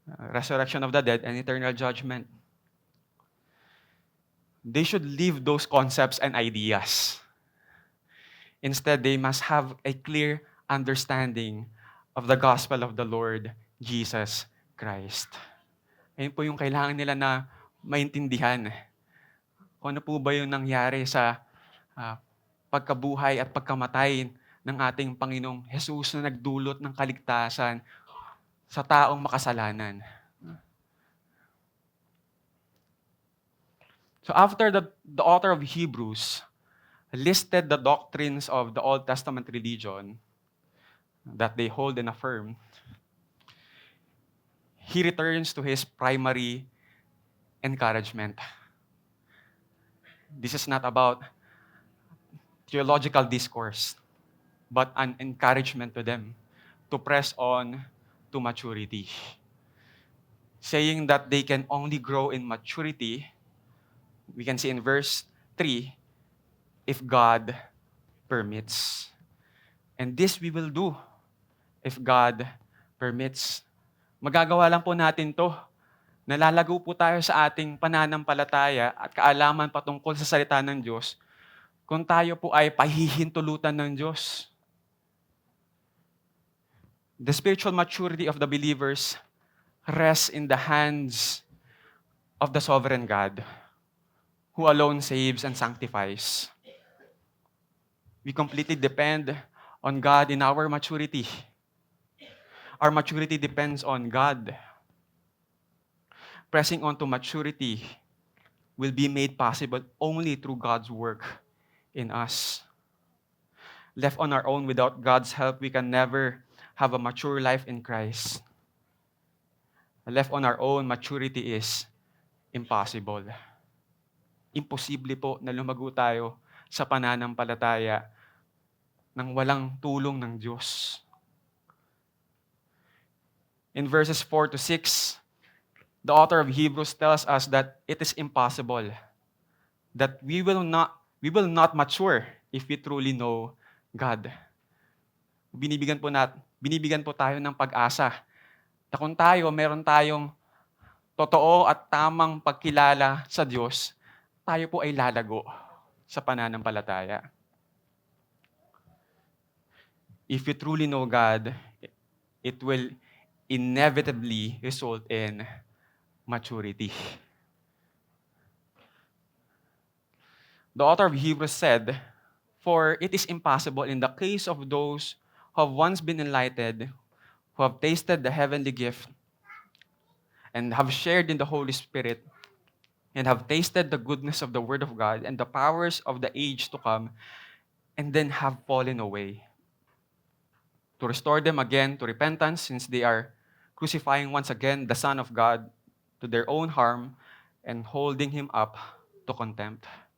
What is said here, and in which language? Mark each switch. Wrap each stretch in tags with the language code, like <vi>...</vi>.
<en>Resurrection of the dead and eternal judgment. They should leave those concepts and ideas. Instead, they must have a clear understanding of the gospel of the Lord Jesus Christ.</en> <tl>Ayun po yung kailangan nila na maintindihan. Kung ano po ba yung nangyari sa pagkabuhay at pagkamatay ng ating Panginoong Jesus na nagdulot ng kaligtasan sa taong makasalanan.</tl> <en>So after the author of Hebrews listed the doctrines of the Old Testament religion that they hold and affirm, he returns to his primary encouragement. This is not about theological discourse, but an encouragement to them to press on to maturity. Saying that they can only grow in maturity, we can see in verse 3, if God permits. And this we will do if God permits.</en> <tl>Magagawa lang po natin to Nalalago po tayo sa ating pananampalataya at kaalaman patungkol sa salita ng Diyos kung tayo po ay pahihintulutan ng Diyos.</tl> <en>The spiritual maturity of the believers rests in the hands of the sovereign God, who alone saves and sanctifies. We completely depend on God in our maturity. Our maturity depends on God. Pressing on to maturity will be made possible only through God's work in us. Left on our own without God's help, we can never have a mature life in Christ. Left on our own, maturity is impossible.</en> <tl>Imposible po na lumago tayo sa pananampalataya nang walang tulong ng Diyos.</tl> <en>In verses 4 to 6, the author of Hebrews tells us that it is impossible, that we will not mature if we truly know God.</en> <tl>Binibigyan po tayo ng pag-asa na kung meron tayong totoo at tamang pagkilala sa Diyos, tayo po ay lalago sa pananampalataya.</tl> <en>If we truly know God, it will inevitably result in maturity. The author of Hebrews said, "For it is impossible in the case of those who have once been enlightened, who have tasted the heavenly gift, and have shared in the Holy Spirit, and have tasted the goodness of the Word of God and the powers of the age to come, and then have fallen away, to restore them again to repentance, since they are crucifying once again the Son of God to their own harm and holding him up to contempt."</en>